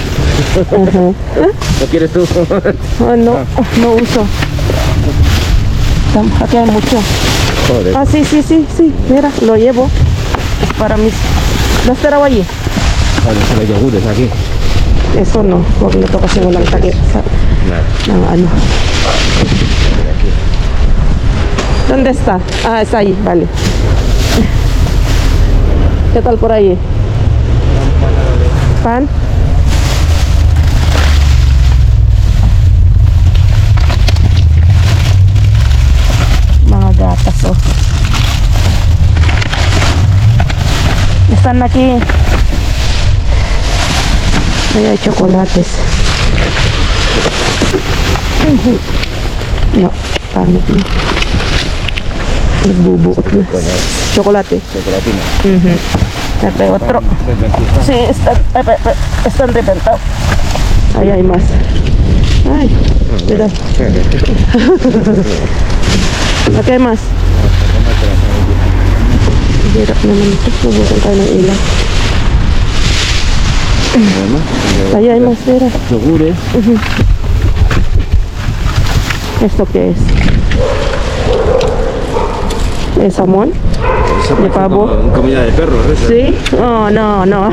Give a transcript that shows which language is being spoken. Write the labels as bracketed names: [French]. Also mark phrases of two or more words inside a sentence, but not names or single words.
[Spanish] Ajá. ¿No quieres tú? No uso. Aquí hay mucho. Joder. Ah, sí, sí, sí, sí. Mira, lo llevo para mis... ¿Las tarawayi? Vale, solo hay yogures aquí. Eso no, [Filipino] huwag na to kasi walang takip sa ng ano. [Spanish] ¿Dónde está? Ah, está ahí, vale. ¿Qué tal por ahí? ¿Pan? [Filipino] Mga gatas, oh. [Spanish] Están aquí. Ahí hay chocolates. No, [Filipino] pangit na. Nagbubuot na. [Spanish] Chocolate. Chocolatina. Este otro. Sí, están reventados. Ahí hay más. Ay, mira. Aquí hay más. [Filipino] Hirap naman ito. Subukan tayo ng ilan. [Spanish] Ahí hay más, mira. Yogures. ¿Esto qué es? ¿Es jamón? ¿De pavo? Comida de perro, ¿eso? ¿Sí? Oh, no, no.